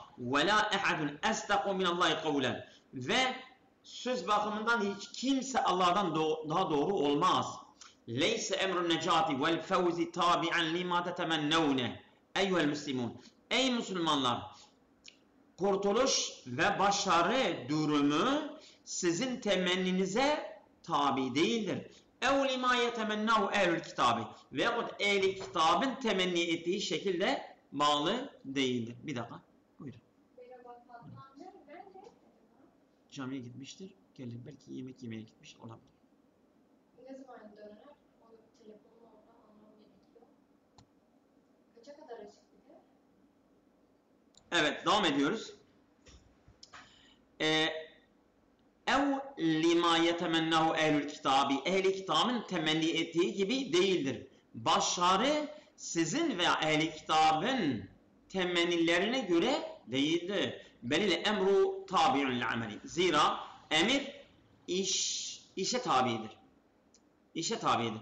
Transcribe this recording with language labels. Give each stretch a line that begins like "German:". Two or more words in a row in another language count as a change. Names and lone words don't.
Arabic: ولا أحد أصدق من الله قولا.
Turkish: Ve söz bakımından hiç kimse Allah'tan daha doğru olmaz.
Arabic: ليس أمر النجاة والفوز تابعا لما تتمنون. أيها المسلمون.
Turkish: Ey Müslümanlar! Kurtuluş ve başarı durumu sizin temenninize tabi değildir.
Arabic: اَوْ لِمَا يَتَمَنَّهُ اَهْلُ الْكِتَابِ
Turkish: Veyahut ehli kitabın temenni ettiği şekilde bağlı değildir. Bir dakika. Buyurun. Camiye gitmiştir. Gelir. Belki yemek yemeye gitmiş olabilir. Ne zaman döner? Onu telefonla oradan almam gerekiyor. Kaça kadar açık bir de? Evet. Devam ediyoruz.
Arabic: اَوْ لِمَا يَتَمَنَّهُ اَهْلُ الْكِتَابِ
Turkish: Ehli kitabın temenni ettiği gibi değildir. Başarı sizin veya ehli kitabın temennilerine göre değildir.
Arabic: بل الأمر تابع للعمل.
Turkish: Zira emir işe tabidir. İşe tabidir.